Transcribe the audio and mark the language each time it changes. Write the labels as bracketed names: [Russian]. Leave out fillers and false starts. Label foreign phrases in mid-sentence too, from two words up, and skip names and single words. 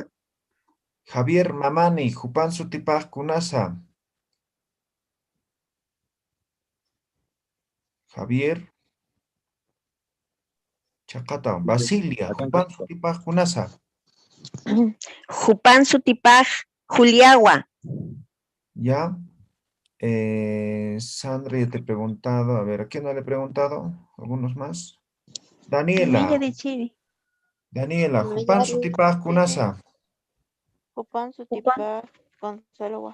[Aymara] Javier Mamani. Jupan Sutipaj Kunasa. Javier. Chacata. Basilia. Jupan Sutipaj Kunasa. Jupan Sutipaj Juliagua. [Spanish] Ya. Sandra, ya te he preguntado. A ver, ¿a quién no le he preguntado? ¿Algunos más? Daniela. de Chile. Daniela. [Aymara] Jupan Sutipaj Kunasa. Jupan Sutipaj Gonzalo.